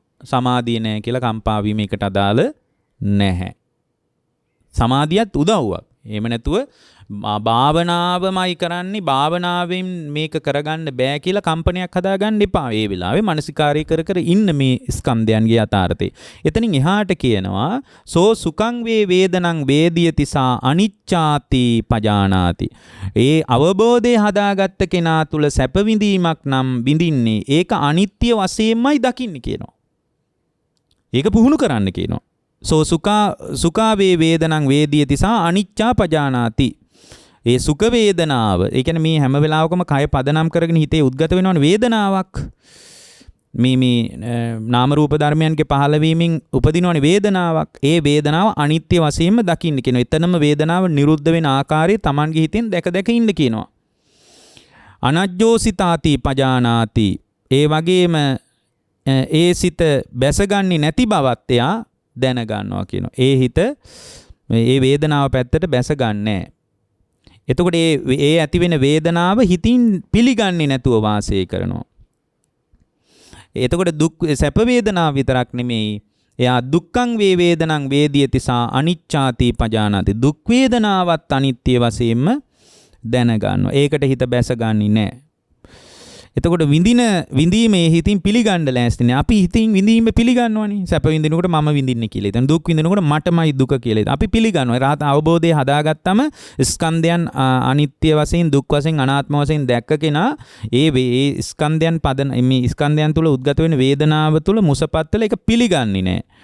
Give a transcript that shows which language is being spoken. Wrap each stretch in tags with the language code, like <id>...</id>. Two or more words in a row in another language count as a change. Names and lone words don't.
<si>සමාධිය නැහැ කියලා කම්පා වීම එකට අදාළ නැහැ. සමාධියත් උදව්වක්. එහෙම නැතුව භාවනාවමයි කරන්නේ භාවනාවෙන් මේක කරගන්න බෑ කියලා කම්පනයක් හදාගන්න එපා. ඒ වෙලාවේ මානසිකාරය කර කර ඉන්න මේ ස්කන්ධයන්ගේ යථාර්ථය. එතනින් එහාට කියනවා</si> <pi>සෝ සුඛං වේ වේදනං වේදියති සා අනිච්ඡාති පජානාති.</pi> <si>ඒ අවබෝධය හදාගත්ත කෙනා තුල සැප විඳීමක් නම් විඳින්නේ ඒක අනිත්‍ය වශයෙන්මයි දකින්නේ කියනවා. ඒක පුහුණු කරන්න කියනවා.</si> <pi>සෝ සුඛා වේ වේදනං වේදියති සා අනිච්ඡා පජානාති.</pi> <si>ඒ සුඛ වේදනාව ඒ කියන්නේ මේ හැම වෙලාවකම කය පදනම් කරගෙන හිතේ උද්ගත වෙනවනේ වේදනාවක්. මේ නාම රූප ධර්මයන්ගේ පහළවීමෙන් උපදිනවනේ වේදනාවක්. ඒ වේදනාව අනිත්‍ය වශයෙන්ම දකින්න කියනවා. එතනම වේදනාව නිරුද්ධ වෙන ආකාරය Tamange හිතෙන් දැක දැක ඉන්න කියනවා.</si> <pi>අනජ්ජෝසිතාති පජානාති.</pi> <si>ඒ වගේම ඒ සිත බැසගන්නේ නැති බවත් එයා දැන ගන්නවා කියනවා. ඒ හිත මේ වේදනාව පැත්තට බැසගන්නේ. එතකොට ඒ ඇති වෙන වේදනාව හිතින් පිළිගන්නේ නැතුව වාසය කරනවා. එතකොට දුක් සැප වේදනාව විතරක් නෙමෙයි.</si> <pi>එයා දුක්ඛං වේ වේදනං වේදියති සා අනිච්ඡාති පජානාති.</pi> <si>දුක් වේදනාවත් අනිත්‍ය වශයෙන්ම දැන ගන්නවා. ඒකට හිත බැසගන්නේ නැහැ. එතකොට විඳීමේ හිතින් පිළිගන්න ලෑස්ති නෑ. අපි හිතින් විඳීම පිළිගන්නවනේ. සැප විඳිනකොට මම විඳින්නේ කියලා. එතන දුක් විඳිනකොට මටමයි දුක කියලා. අපි පිළිගන්නවා. රහත අවබෝධය හදාගත්තම ස්කන්ධයන් අනිත්‍ය වශයෙන් දුක් වශයෙන් අනාත්ම වශයෙන් දැක්ක කෙනා ඒ ස්කන්ධයන් මේ ස්කන්ධයන් තුල උද්ගත වෙන වේදනාව තුල මුසපත්තල ඒක පිළිගන්නේ නෑ.</si>